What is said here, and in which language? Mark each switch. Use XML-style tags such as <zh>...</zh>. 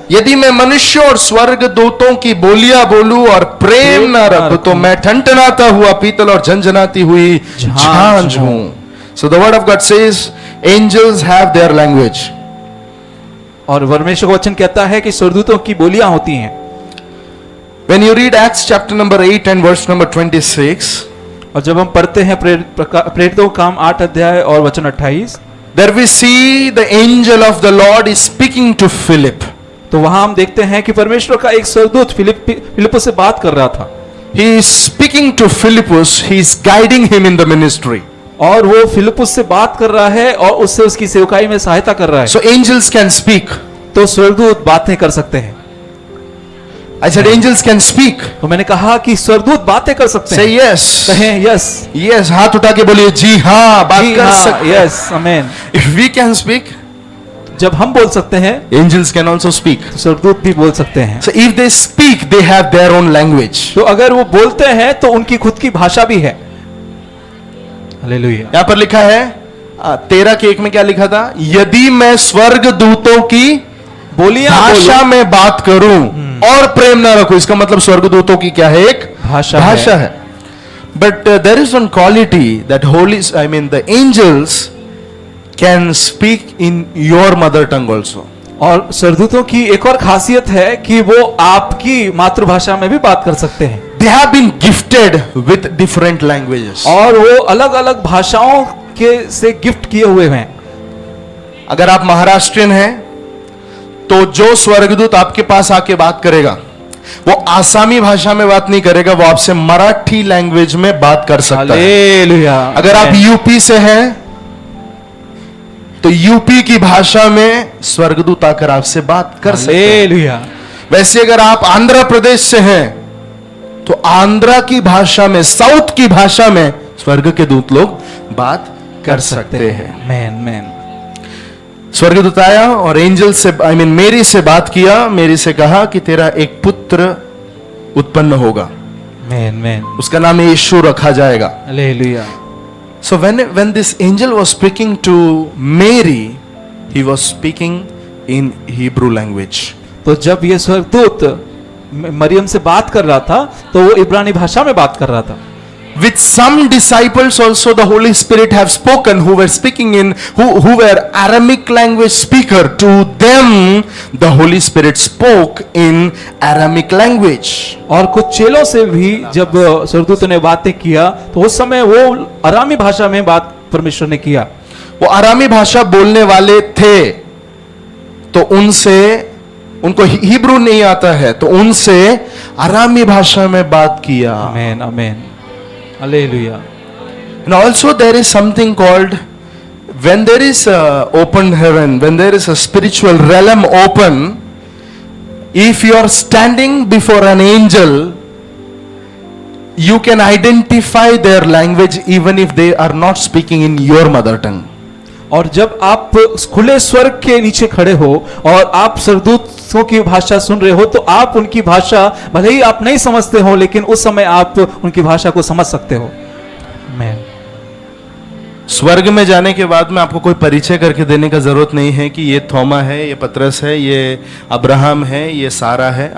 <hi>यदि मैं मनुष्यों और स्वर्गदूतों की बोलियां बोलूं और प्रेम न रखूं, तो मैं ठनठनाता हुआ पीतल और झनझनाती हुई झांझ हूं.</hi> <en>So the word of God says angels have their language.</en> <hi>और परमेश्वर का वचन कहता है कि स्वर्गदूतों की बोलियां होती हैं.</hi> <en>When you read Acts chapter number 8 and verse number 26,</en> <hi>और जब हम पढ़ते हैं प्रेरितों का काम 8 अध्याय और वचन 28,</hi> <en>there we see the angel of the Lord is speaking to Philip.</en> <hi>तो वहां हम देखते हैं कि परमेश्वर का एक स्वर्गदूत फिलिप्पुस से बात कर रहा था.</hi> <en>He is speaking to Philippus, he is guiding him in the ministry.</en> <hi>और वो फिलिप्पुस से बात कर रहा है और उससे उसकी सेवकाई में सहायता कर रहा है.</hi> <en>So angels can speak.</en> <hi>तो स्वर्गदूत बातें कर सकते हैं.</hi> <en>I said angels can speak.</en> <hi>तो मैंने कहा कि स्वर्गदूत बातें कर सकते हैं.</hi> <en>Say yes.</en> <hi>कहें yes.</hi> <en>Yes.</en> <hi>हाथ उठा के बोलिए जी हाँ, बात कर सकते हैं.</hi> <en>Yes, amen. If we can speak,</en> <hi>जब हम बोल सकते हैं,</hi> <en>angels can also speak.</en> <hi>तो स्वर्गदूत भी बोल सकते हैं.</hi> <en>So if they speak, they have their own language.</en> <hi>तो अगर वो बोलते हैं तो उनकी खुद की भाषा भी है. हालेलुया. यहाँ पर लिखा है 13 के 1 में क्या लिखा था? यदि मैं स्वर्गदूतों की बोलियां भाषा में बात करूं और प्रेम ना रखूं, इसका मतलब स्वर्गदूतों की क्या है? एक भाषा है.</hi> <en>But there is one quality that the angels can speak in your mother tongue also.</en> <hi>और स्वर्गदूतों की एक और खासियत है कि वो आपकी मातृभाषा में भी बात कर सकते हैं.</hi> <en>They have been gifted with different languages.</en> <hi>और वो अलग-अलग भाषाओं के से गिफ्ट किए हुए हैं. अगर आप महाराष्ट्रियन हैं, तो जो स्वर्गदूत आपके पास आके बात करेगा, वो आसामी भाषा में बात नहीं करेगा, वो आपसे मराठी लैंग्वेज में बात कर सकता है. अगर आप यूपी से हैं, तो यूपी की भाषा में स्वर्गदूत आकर आपसे बात कर सकते हैं. वैसे अगर आप आंध्र प्रदेश से हैं, तो आंध्रा की भाषा में, साउथ की भाषा में स्वर्ग के दूत लोग बात कर सकते हैं। मैन मैन स्वर्गदूत आया और एंजल से मेरी से बात किया, मेरी से कहा कि तेरा एक पुत्र उत्पन्न होगा, मैन मैन उसका नाम यीशु रखा जाएगा। Hallelujah.</hi> <en>So when this angel was speaking to Mary, he was speaking in Hebrew language.</en> <hi>तो जब ये स्वर्गदूत मरियम से बात कर रहा था तो वो इब्रानी भाषा में बात कर रहा था।</hi> <en>With some disciples also the Holy Spirit have spoken, who were speaking in who were Aramaic language speaker. To them the Holy Spirit spoke in Aramaic language.</en> <hi>और कुछ चेलों से भी जब स्वर्गदूत ने बातें किया तो उस समय वो अरामी भाषा में बात परमेश्वर ने किया। वो अरामी भाषा बोलने वाले थे, तो उनसे, उनको हिब्रू नहीं आता है, तो उनसे अरामी भाषा में बात किया। आमेन amen hallelujah.</hi> <en>And also there is something called, when there is a open heaven, when there is a spiritual realm open, if you are standing before an angel, you can identify their language even if they are not speaking in your mother tongue.</en> <hi>और जब आप खुले स्वर्ग के नीचे खड़े हो और आप स्वर्गदूतों की भाषा सुन रहे हो तो आप उनकी भाषा भले ही आप नहीं समझते हो लेकिन उस समय आप उनकी भाषा को समझ सकते हो। मैं स्वर्ग में जाने के बाद में आपको कोई परिचय करके देने का जरूरत नहीं है कि ये थोमा है, ये पतरस है, ये अब्राहम है, ये सारा है।</hi>